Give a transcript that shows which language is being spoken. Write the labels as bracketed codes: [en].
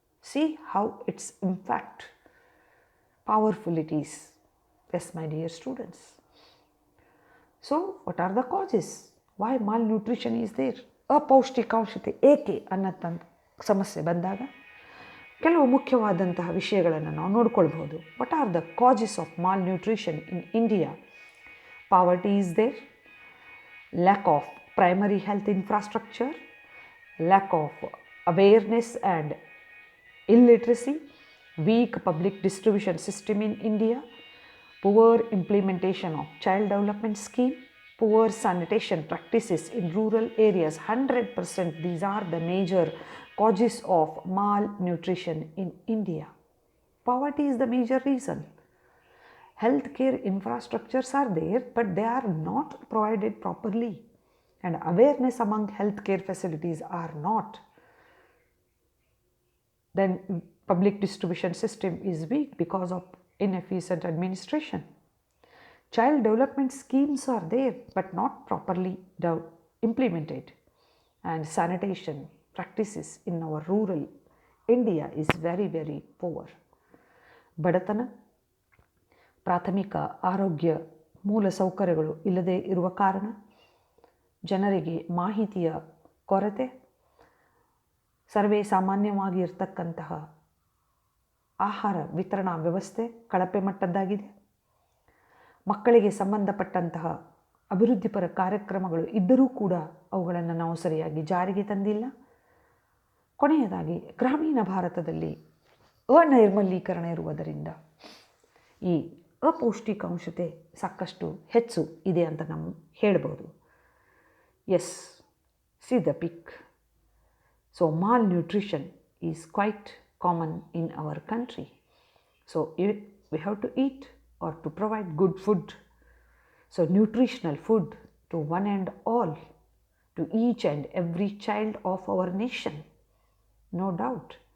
[en] See how its impact powerful it is. Yes, my dear students. So what are the causes? Why malnutrition is there? [kn] ಅಪೌಷ್ಟಿಕಾಂಶತೆ ಏಕೆ ಅನ್ನೋಂಥ ಸಮಸ್ಯೆ ಬಂದಾಗ ಕೆಲವು ಮುಖ್ಯವಾದಂತಹ ವಿಷಯಗಳನ್ನು ನಾವು ನೋಡ್ಕೊಳ್ಬಹುದು. [en] What are the causes of malnutrition in India? Poverty is there, lack of primary health infrastructure, lack of awareness and illiteracy, weak public distribution system in India, poor implementation of child development scheme, poor sanitation practices in rural areas, 100%. These are the major causes of malnutrition in India. Poverty is the major reason. Healthcare infrastructures are there, but they are not provided properly, and awareness among healthcare facilities are not. Then public distribution system is weak because of inefficient administration. Child development schemes are there, but not properly implemented. And sanitation practices in our rural India is very, very poor. [kn] ಬಡತನ, ಪ್ರಾಥಮಿಕ ಆರೋಗ್ಯ ಮೂಲಸೌಕರ್ಯಗಳು ಇಲ್ಲದೆ ಇರುವ ಕಾರಣ, ಜನರಿಗೆ ಮಾಹಿತಿಯ ಕೊರತೆ, ಸರ್ವೇ ಸಾಮಾನ್ಯವಾಗಿ ಇರತಕ್ಕಂತಹ ಆಹಾರ ವಿತರಣಾ ವ್ಯವಸ್ಥೆ ಕಳಪೆ ಮಟ್ಟದ್ದಾಗಿದೆ. ಮಕ್ಕಳಿಗೆ ಸಂಬಂಧಪಟ್ಟಂತಹ ಅಭಿವೃದ್ಧಿಪರ ಕಾರ್ಯಕ್ರಮಗಳು ಇದ್ದರೂ ಕೂಡ ಅವುಗಳನ್ನು ನಾವು ಸರಿಯಾಗಿ ಜಾರಿಗೆ ತಂದಿಲ್ಲ. ಕೊನೆಯದಾಗಿ ಗ್ರಾಮೀಣ ಭಾರತದಲ್ಲಿ ಅನೈರ್ಮಲೀಕರಣ ಇರುವುದರಿಂದ ಈ ಅಪೌಷ್ಟಿಕಾಂಶತೆ ಸಾಕಷ್ಟು ಹೆಚ್ಚು ಇದೆ ಅಂತ ನಾವು ಹೇಳ್ಬೋದು. [en] Yes, see the pic. So malnutrition is quite common in our country. So we have to eat or to provide good food. So nutritional food to one and all, to each and every child of our nation, no doubt.